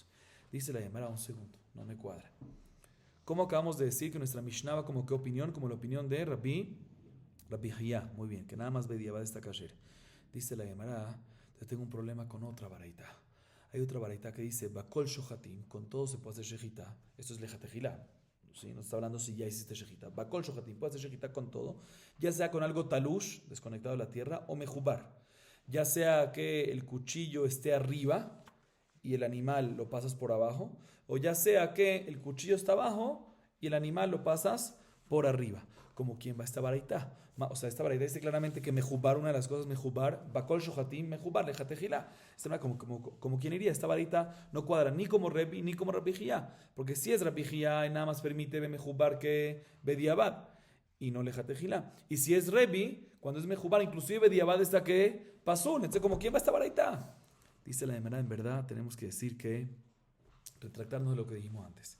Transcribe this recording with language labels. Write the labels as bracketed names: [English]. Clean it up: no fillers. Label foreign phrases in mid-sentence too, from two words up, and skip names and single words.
[Spanish] Dice la Gemara, un segundo, no me cuadra. ¿Cómo acabamos de decir que nuestra Mishnah va como qué opinión? Como la opinión de Rabbi Hiyá. Muy bien, que nada más Bediabad está kasher. Dice la Gemara, yo tengo un problema con otra baraita. Hay otra baraita que dice, [Hebrew] בכל שוחטין, [Spanish] con todo se puede hacer shejita. Esto es lejatejilá. ¿Sí? No está hablando si ya hiciste shejita. [Hebrew] בכל שוחטין, [Spanish] puede hacer shejita con todo, ya sea con algo talush, desconectado de la tierra, o mejubar. Ya sea que el cuchillo esté arriba y el animal lo pasas por abajo, o ya sea que el cuchillo está abajo y el animal lo pasas por arriba. Como quien va a esta baraita. O sea, esta baraita dice claramente que mejubar, una de las cosas, [Hebrew] מחובר, בכל שוחטין, מחובר, לכתחילה. [Spanish] Como quien iría, esta baraita no cuadra ni como Rebi ni como Rabbi Hiyá. Porque si es Rabbi Hiyá y nada más permite mejubar que bediabad y no lejatejilá. Y si es Rebi, cuando es mejubar, inclusive bediabad está que pasó. Entonces, como quien va a esta baraita. Dice la Gemara, en verdad tenemos que decir que, retractarnos de lo que dijimos antes.